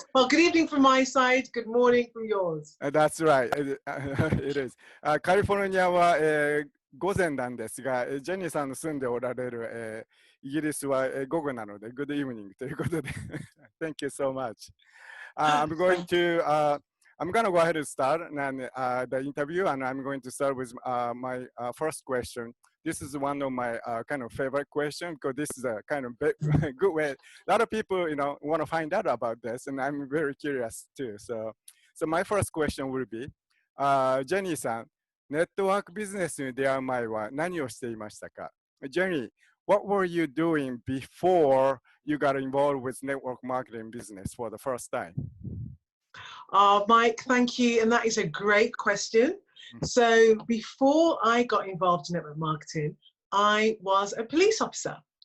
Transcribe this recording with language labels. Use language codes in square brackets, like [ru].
[en] Well, good evening from my side. Good morning from yours. That's right. It is. [ja] カリフォルニアは、午前なんですが、ジェニーさんの住んでおられる、イギリスは、午後なので、 [en] Good evening [ja] ということで、 [en] Thank you so much. I'm going to go ahead and start the interview, and I'm going to start with my first question. This is one of my kind of favorite questions because this is a kind of good way. A lot of people, want to find out about this, and I'm very curious too. So my first question will be, [ja] ジェニーさん、ネットワークビジネスに出会う前は何をしていましたか？ [en] ジェニー、what were you doing before you got involved with network marketing business for the first time? Mike, thank you. And that is a great question. So before I got involved in network marketing, I was a police officer.